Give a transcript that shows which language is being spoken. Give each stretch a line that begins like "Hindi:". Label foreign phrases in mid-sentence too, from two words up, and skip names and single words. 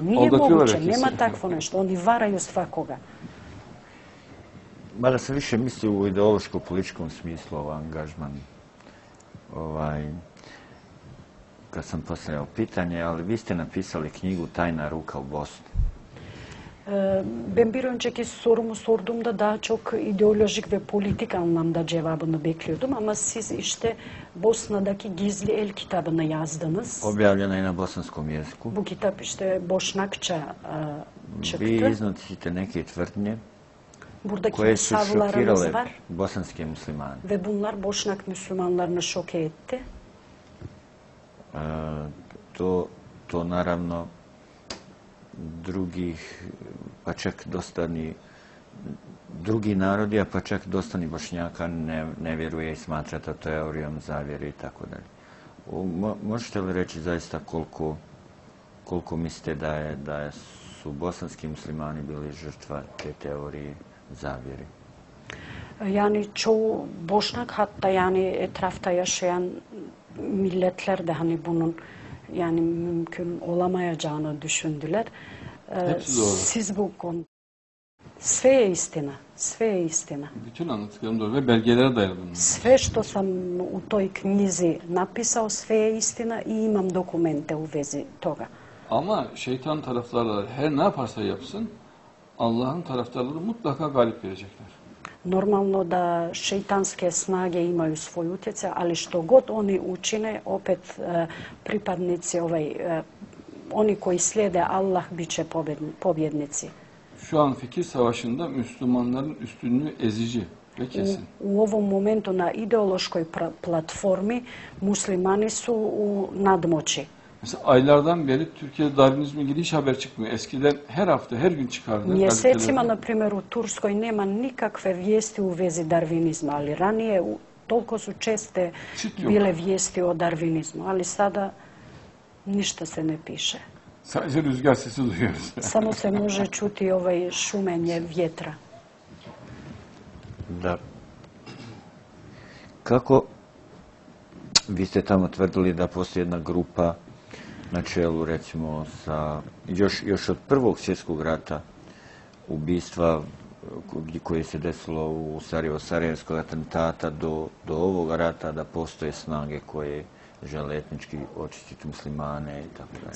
Bosnian: Nije moguće, nema takvo nešto. Oni varaju svakoga. Mada se više misli u ideološko-političkom smislu ovaj angažman. Kad sam postavljao pitanje, ali vi ste napisali knjigu Tajna ruka u Bosni.
Turkish: Ben bir önceki sorumu sorduğumda daha çok ideolojik ve politik anlamda cevabını bekliyordum ama siz işte Bosna'daki Gizli El kitabını yazdınız.
Bosnian: Objavljena je na bosanskom jeziku.
Turkish: Bu kitap işte Bošnakça çıktı.
Bosnian: Vi iznosite neke tvrdnje Buradaki koje su savlarınız šokirale var bosanske muslimane.
Turkish: ve bunlar Boşnak Müslümanlarını şoke etti.
Bosnian: To naravno drugih, pa čak dosta ni drugi narodi, a pa čak dosta ni Bošnjaka ne vjeruje i smatra to teorijom zavjere i tako dalje. Možete li reći zaista koliko mislite da su bosanski muslimani bili žrtva te teorije zavjeri?
Turkish: Yani çoğu Boşnak hatta yani etrafta yaşayan milletler de hani bunun yani mümkün olamayacağını düşündüler. Siz bu konuda
Bosnian: sve je istina, sve je istina.
Turkish: Bütün anlattıklarım doğru ve belgelere dayalı bunlar.
Bosnian: Sve što sam u toj knjizi napisao, sve je istina i imam dokumente u vezi toga.
Turkish: Ama şeytan taraftarları her ne yaparsa yapsın Allah'ın taraftarları mutlaka galip gelecekler.
Bosnian: Normalno da šeitanske snage imaju svoj utjecaj, ali što god oni učine, opet pripadnici oni koji slijede Allah bit će pobjednici.
Turkish: Şu an fikir savaşında Müslümanların üstünlüğü ezici ve kesin.
Bosnian: U ovom momentu na ideološkoj platformi muslimani su u nadmoći.
Turkish: Mesela aylardan beri Türkiye'de Darwinizmle ilgili hiç haber çıkmıyor. Eskiden her hafta, her gün çıkardı.
Bosnian: Mjesecima, na primjer, u Turskoj nema nikakve vijesti u vezi darvinizma, ali ranije toliko su česte bile vijesti o darvinizmu, ali sada ništa se ne piše.
Turkish: Sadece rüzgar sesi duyuyoruz.
Bosnian: Samo se može čuti šumenje vjetra. Da. Kako vi ste tamo tvrdili da postoji jedna grupa na čelu, recimo, još od Prvog svjetskog rata, ubistva koje se desilo u Sarajevskog atentata do ovoga rata, da postoje snage koje žele etnički očistiti muslimane i tako dalje.